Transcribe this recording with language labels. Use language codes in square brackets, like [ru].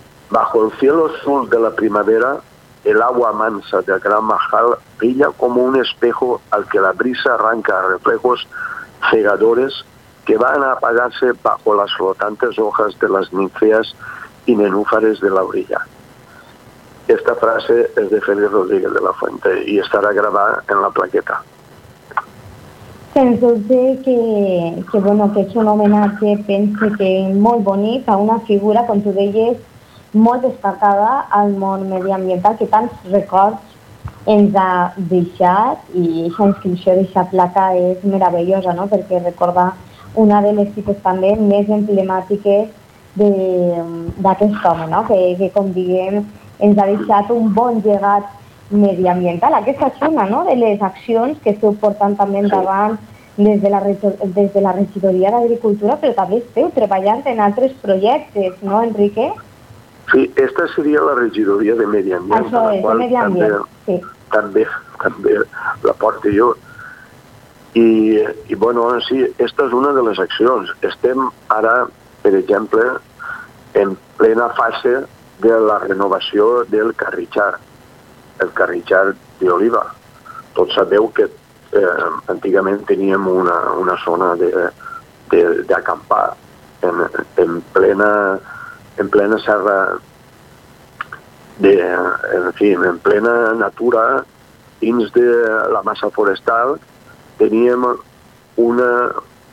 [es] Bajo el cielo azul de la primavera, el agua mansa del gran Mahal brilla como un espejo al que la brisa arranca reflejos cegadores que van a apagarse bajo las flotantes hojas de las ninfeas y nenúfares de la orilla. Esta frase es de Félix Rodríguez de la Fuente y estará grabada en la plaqueta. [ca] Penso que bueno, que es un homenaje, pense [es] que muy bonita, una figura con tu belleza [ca] molt destacada al món mediambiental, que tants records ens ha deixat, i aquesta inscripció d'aquesta placa és meravellosa, no? Perquè recorda una de les tipus també més emblemàtiques d'aquest home, no? que com diguem, ens ha deixat un bon llegat mediambiental. Aquesta és una, no? De les accions que esteu portant també endavant des de la regidoria d'Agricultura, però també esteu treballant en altres projectes, no, Enrique? [es] Sí, esta sería la regidoría de Medio Ambiente, la cual también la porto yo. Y bueno, sí, esta es una de las acciones. [ca] Estem ara, per exemple, en plena fase de la renovació del carritxar, el carritxar d'oliva. Tots sabeu que antigament teníem una zona d'acampar en plena serra, en plena natura, dins de la massa forestal, teníem una